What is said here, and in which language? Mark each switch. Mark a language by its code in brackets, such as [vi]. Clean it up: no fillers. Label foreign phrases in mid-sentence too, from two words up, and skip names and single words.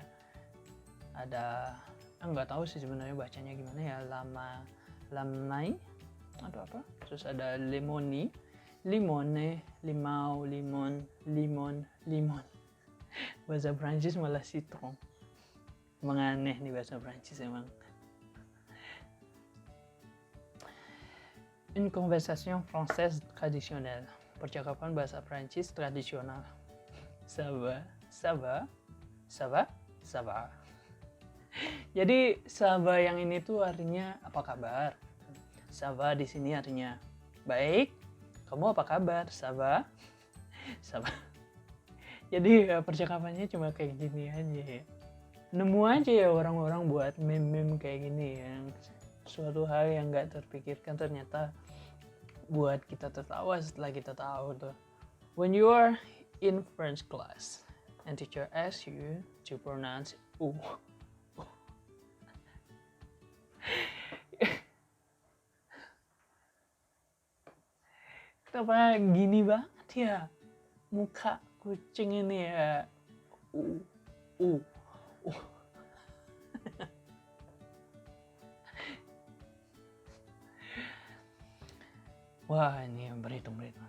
[id] Ada nggak tahu sih sebenarnya bacanya gimana ya, lamnai atau apa, terus ada limoni, limone, limau, limon. Bahasa Prancis malah citron. Emang aneh nih bahasa Prancis emang. [fr] Une conversation française traditionnelle. [id] Percakapan bahasa Prancis tradisional. [fr] Ça va. [id] Jadi [fr] ça va [id] yang ini tuh artinya apa kabar. [fr] Ça va [id] di sini artinya baik. Kamu apa kabar? [fr] Ça va. [id] Jadi percakapannya cuma kayak gini aja ya. Nemu aja ya orang-orang buat meme-meme kayak gini yang suatu hal yang nggak terpikirkan ternyata buat kita tertawa setelah kita tahu tuh. [en] When you are in French class and teacher asks you to pronounce u. [id] Kenapa gini banget ya muka kucing ini ya. Wah, ini yang berhitung.